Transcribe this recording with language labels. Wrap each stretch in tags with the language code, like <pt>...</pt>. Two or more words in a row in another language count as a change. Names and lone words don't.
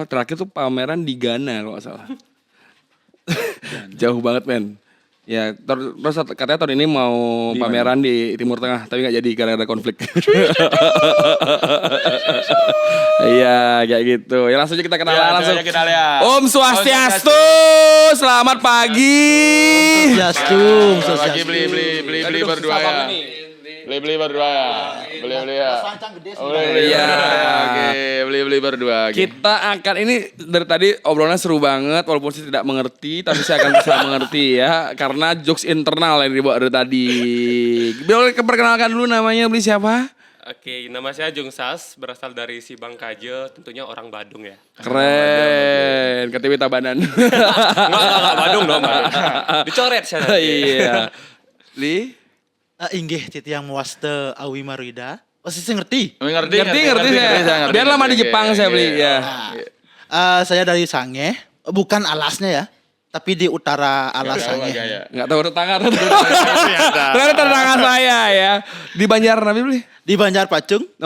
<id>Terakhir tuh pameran di Ghana kalau nggak salah. Jauh banget men. Ya, terus katanya tahun ini mau pameran di Timur Tengah, tapi nggak jadi karena ada konflik. Iya, kayak gitu. Ya langsung aja kita kenalan langsung. Om Swastiastu, selamat pagi. Swastiastu. Beli berdua ya. Beli berdua ya. Beli ya. Iya. Oke, beli berdua. Kita akan ini dari tadi obrolannya seru banget, walaupun saya tidak mengerti, tapi saya akan bisa mengerti ya, karena</id> <en>jokes internal</en> <id>yang dibawa dari tadi. Boleh perkenalkan dulu namanya, beli siapa? Oke, nama saya Jung Sas, berasal dari Sibang Kaje, tentunya orang Badung ya. Keren, KTP Tabanan. Enggak Badung dong, Badung. Dicoret saya nanti. Iya. Li?</id> <ban>Inggih titiang muaste awi marida.</ban> <id>Oh, saya ngerti. Ngerti saya. Biar lama di Jepang saya beli ya. Saya dari Sange, bukan alasnya ya, tapi di utara alas Sange. Enggak tahu tetangga. Ternyata tetangga saya ya. Di Banjar Nabi beli?</id>